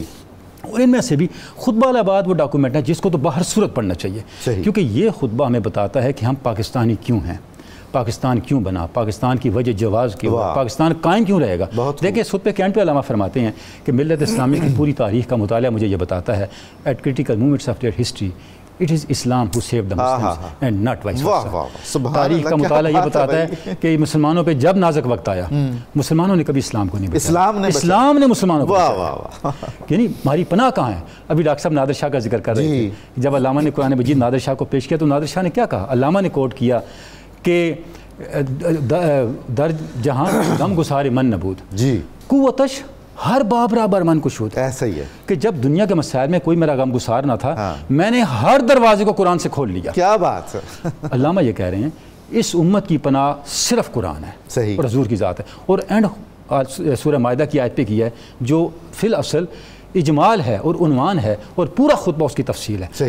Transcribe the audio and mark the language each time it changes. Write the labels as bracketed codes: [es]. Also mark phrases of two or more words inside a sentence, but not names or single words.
[ur] اور ان میں سے بھی خطبہ الہ آباد وہ ڈاکومنٹ ہے جس کو تو باہر صورت پڑھنا چاہیے، کیونکہ یہ خطبہ ہمیں بتاتا ہے کہ ہم پاکستانی کیوں ہیں، پاکستان کیوں بنا، پاکستان کی وجہ جواز کیوں، پاکستان قائم کیوں رہے گا. دیکھیں اس خطبے کے اینڈ پہ علامہ فرماتے ہیں کہ ملت اسلامی کی پوری تاریخ کا مطالعہ مجھے یہ بتاتا ہے، [en] at critical moments of their history it is Islam who saved the Muslims and not vice versa. [ur] تاریخ کا مطالعہ یہ بتاتا ہے کہ مسلمانوں پہ جب نازک وقت آیا، مسلمانوں نے کبھی اسلام کو نہیں بچایا، اسلام نے مسلمانوں کو بچایا. یعنی ہماری پناہ کہاں ہے؟ ابھی ڈاکٹر صاحب نادر شاہ کا ذکر کر رہے تھے، جب علامہ نے قرآن مجید نادر شاہ کو پیش کیا تو نادر شاہ نے کیا کہا؟ علامہ نے کوٹ کیا کہ [fa] در جہاں غم گسار من نبود، قوتش ہر بابرا برمن کو شود. [ur] ایسا ہی ہے کہ جب دنیا کے مسائل میں کوئی میرا غم گسار نہ تھا، میں نے ہر دروازے کو قرآن سے کھول لیا. کیا بات ہے. علامہ یہ کہہ رہے ہیں اس امت کی پناہ صرف قرآن ہے اور حضور کی ذات ہے. اور اینڈ سورہ مائدہ کی آیت پہ کی ہے جو فی الاصل اجمال ہے اور عنوان ہے اور پورا خطبہ اس کی تفصیل ہے.